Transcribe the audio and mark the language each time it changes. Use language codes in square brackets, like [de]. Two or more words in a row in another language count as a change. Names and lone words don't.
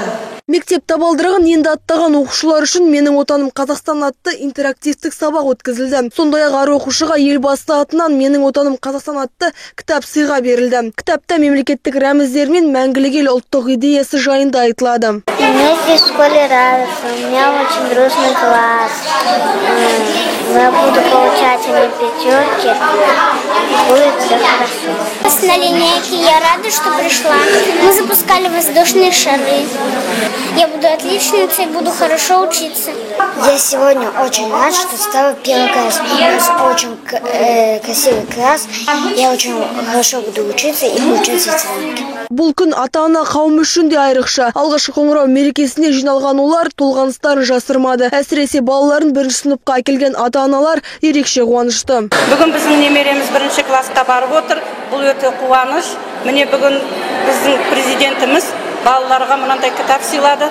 [kk] Мектеп табалдырығын енді аттаған оқушылар үшін «Менің отаным Қазақстан» атты интерактивтік сабақ өткізілді. Сондай-ақ әр оқушыға елбасы атынан «Менің отаным Қазақстан» атты кітап сыйға берілді. Кітапта мемлекеттік рәміздер мен мәңгілік ел ұлттық идеясы жайында айтылады. [ru] Мне здесь в школе радостно, у меня очень дружный класс. Я буду получать пятерки, будет все хорошо. На линейке я рада, что пришла. Мы запускали воздушные шары. Я буду отличницей, буду хорошо учиться. Я сегодня очень рад, что стала первый класс. У нас очень красивый класс. Я очень хорошо буду учиться и получать оценки. [kk] Бұл күн ата-ана қауым үшін де айрықша. Алғашқы қоңырау мерекесіне жиналған олар толғаныстарын жасырмады. Әсіресе балаларын бірінші сыныпқа әкелген ата-аналар ерекше қуанышты. Бүгін біздің немереміз бірінші класқа барып отыр. Бұл өте қуаныш. Міне бүгін біздің президентіміз балаларға мынандай кітап сыйлады.